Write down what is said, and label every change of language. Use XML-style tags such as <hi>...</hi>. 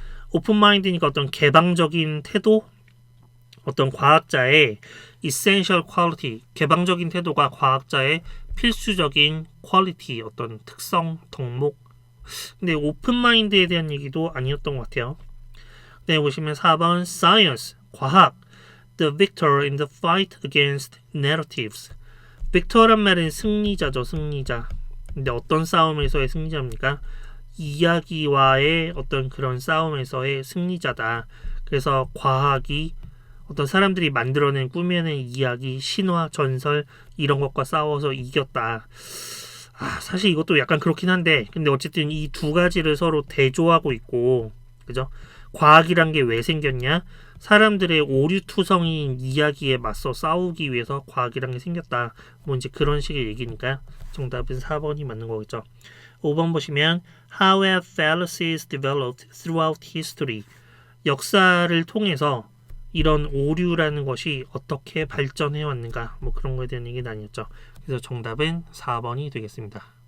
<ko>오픈 마인드니까 어떤 개방적인 태도 어떤 과학자의</ko> <en>essential quality,</en> <ko>개방적인 태도가 과학자의 필수적인 quality, 어떤 특성, 덕목. 근데 오픈 마인드에 대한 얘기도 아니었던 것 같아요. 네, 보시면 4번</ko> <en>science, 과학, the victor in the fight against narratives.</en> <ko>victor란 말은 승리자죠, 승리자. 근데 어떤 싸움에서의 승리자입니까? 이야기와의 어떤 그런 싸움에서의 승리자다. 그래서 과학이 어떤 사람들이 만들어낸 꾸며낸 이야기, 신화, 전설 이런 것과 싸워서 이겼다. 사실 이것도 약간 그렇긴 한데 근데 어쨌든 이 두 가지를 서로 대조하고 있고 그죠? 과학이란 게 왜 생겼냐? 사람들의 오류투성인 이야기에 맞서 싸우기 위해서 과학이란 게 생겼다. 뭐 이제 그런 식의 얘기니까 정답은 4번이 맞는 거겠죠. 5번 보시면</ko> <en>How have fallacies developed throughout history?</en> <ko>역사를 통해서 이런 오류라는 것이 어떻게 발전해 왔는가 뭐 그런 거에 대한 얘기는 아니었죠. 그래서 정답은 4번이 되겠습니다.</ko>